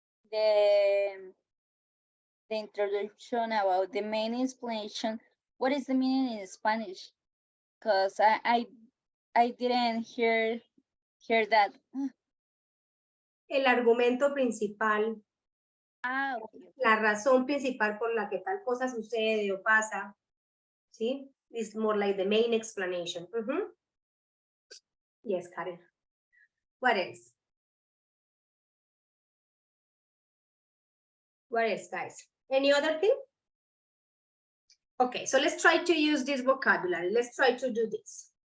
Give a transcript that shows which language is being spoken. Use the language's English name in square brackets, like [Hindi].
[English] The introduction about the main explanation. What is the meaning in Spanish? Because I didn't hear that. [Spanish] El argumento principal. Ah, okay. La razón principal por la que tal cosa sucede o pasa. ¿Sí? [English] It's more like the main explanation. Yes, Karen. What else? What else, guys? Any other thing? Okay, so let's try to use this vocabulary. Let's try to do this.